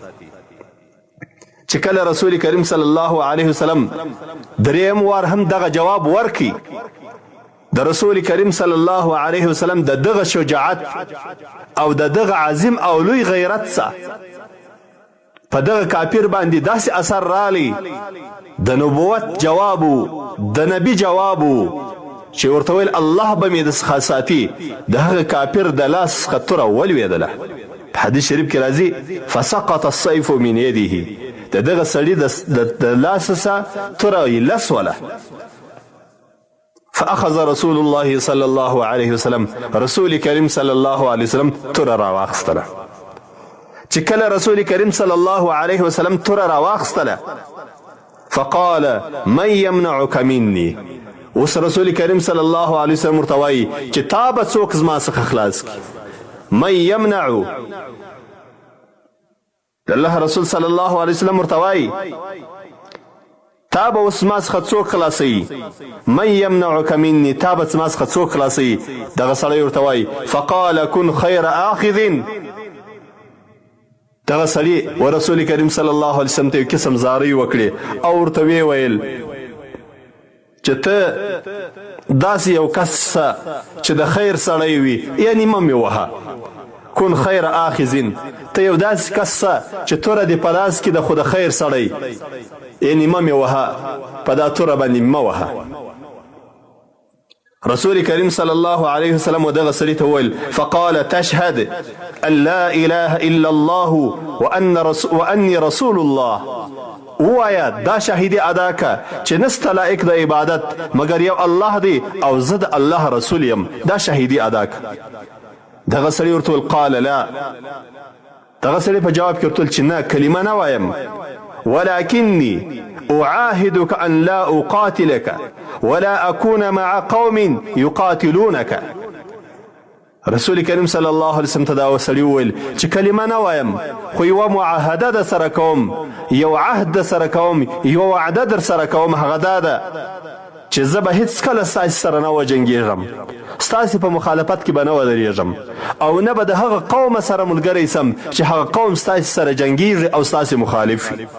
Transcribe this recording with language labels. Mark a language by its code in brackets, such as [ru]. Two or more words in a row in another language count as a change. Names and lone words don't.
[ps] چې کله رسول کریم صلی الله علیه وسلم دریم وار هم دغه جواب ورکړي، د رسول کریم صلی الله علیه وسلم د دغه شجاعت او د دغه عظیم او لوی غیرت څخه په دغه کافر باندې داسې اثر رالی د نبوت جوابو د نبی جوابو چې ورته ویل الله به مې د څخه ساتي د هغه کافر د لاس څخه توره ولوېدله. په حدیث شریف کې راځي [ar] فسقط السيف من يده [ps] د دغه سړي د لاس څخه توره لسوله. [ar] فاخذ رسول الله صلی الله علیه وسلم [ps] رسول کریم صلی الله علیه وسلم توره راواخیستله. چې کله رسول کریم صلی الله علیه وسلم توره راواخیستله [ar] فقال من يمنعك مني. [ps] اوس رسول کریم صلی الله علیه وسلم ورته وایي چې تا به څوک زما څخه خلاص کړي. [ar] من يمنع [ps] د الله رسول صلی الله علیه وسلم ورته وایي تا به اوس ما څخه څوک خلاصوي. [ar] من يمنعك مني [ps] تا به ما څخه څوک خلاصوي. دغه سړی ورته وایي [ar] فقال كن خير آخذ. [ps] دغه سړي و رسول کریم صلی الله علیه وسلم ته یو قسم زارۍ وکړې او ورته ویې ویل چې ته داسې یو کس څه چې د خیر سړی وي یعنې مه مې وهه. [ar] کن خیر آخذ [ps] ته یو داسې کس څه چې توره دې په لاس کې د خو د خیر سړی یعنې مه مې وهه په دا توره باندې مه وهه. رسول کریم صلی الله علیه وسلم ودغه سړي ته وویل [ar] فقال تشهد ان لا اله الا الله واني رسول الله. [ps] ووایه دا شهیدي ادا که چې نسته لایق د عبادت مګر یو الله دی او زه د الله رسول یم. دا شهیدي ادا که. دغه سړي ورته وویل [ar] قال لا. [ps] دغه سړي په جواب کې ورته وویل چې نه کلمه نه وایم [ar] ولكني أعاهدك أن لا أقاتلك ولا أكون مع قوم يقاتلونك. [ps] رسول کریم صلی الله علیه وسلم ته دا سړي وویل چې کلمه نه وایم خو یوه معاهده در سره کوم یو عهد در سره کوم یوه وعده در سره کوم. هغه دا ده چې زه به هیڅکله ستاسې سره نه وجنګېږم ستاسې په مخالفت کې به نه ودرېږم او نه به د هغه قوم سره ملګری سم چې هغه قوم ستاسې سره جنګېږي او ستاسې مخالف وي.